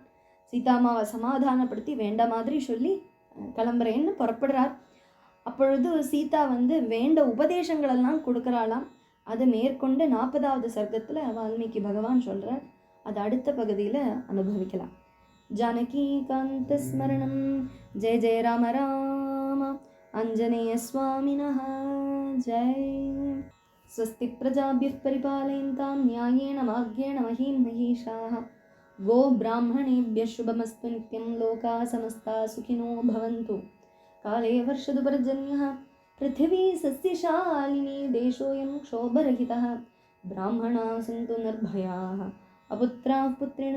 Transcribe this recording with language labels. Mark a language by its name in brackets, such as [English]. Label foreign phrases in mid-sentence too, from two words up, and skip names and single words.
[Tamil] சீதாமாவை சமாதானப்படுத்தி வேண்ட மாதிரி சொல்லி கிளம்புறேன்னு புறப்படுறார். அப்பொழுது சீதா வேண்ட உபதேசங்களெல்லாம் கொடுக்குறாளாம். அது மேற்கொண்டு 40வது சர்க்கத்தில் வால்மீகி பகவான் சொல்கிறார். அது அடுத்த பகுதியில் அனுபவிக்கலாம். [Sanskrit] जानकीकान्तस्मरणं जय जय राम राम आञ्जनेयस्वामिनः जय। स्वस्ति प्रजाभ्यः परिपालयन्तां न्यायेन मार्गेण महीं महिषाः गो ब्राह्मणेभ्यः शुभमस्तु नित्यं लोकाः समस्ताः सुखिनो भवन्तु। काले वर्षतु पर्जन्यः पृथिवी सस्यशालिनी देशोऽयं क्षोभरहितः ब्राह्मणाः सन्तु निर्भयाः अपुत्राः पुत्रिणः